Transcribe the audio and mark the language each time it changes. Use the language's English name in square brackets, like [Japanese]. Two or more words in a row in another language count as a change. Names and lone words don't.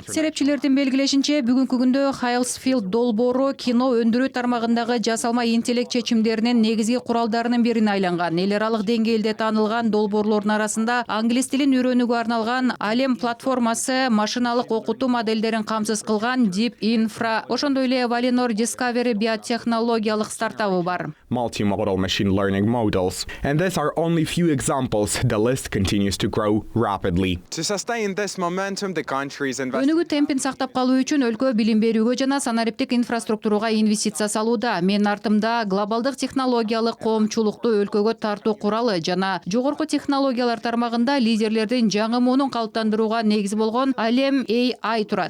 [Kyrgyz] Серепчилердин белгилешинче, бүгүнкү күндө Хайлсфилд долбоору кино өндүрүү тармагындагы жасалма интеллект чечимдеринин негизги куралдарынын бирине айланган. Эл аралык деңгээлде таанылган долбоорлордун арасында англис тилин үйрөнүүгө арналган Алем платформасы, машиналык окутуу модельдерин камсыз кылган Deep Infra, ошондой эле Valinor Discovery биотехнологиялык стартабы бар. [English] Multimodal machine learning models. And these are only few examples. The list continues to grow rapidly. To sustain this momentum, the country's [Kyrgyz] Өнүгүү темпин сактап калуу үчүн өлкө билим берүүгө жана санариптик инфраструктурага инвестиция салууда. Менин артымда глобалдык технологиялык коомчулукту өлкөгө тартуу куралы жана жогорку технологиялар тармагында лидерлердин жаңы муунун калыптандырууга негиз болгон Алем AI турат.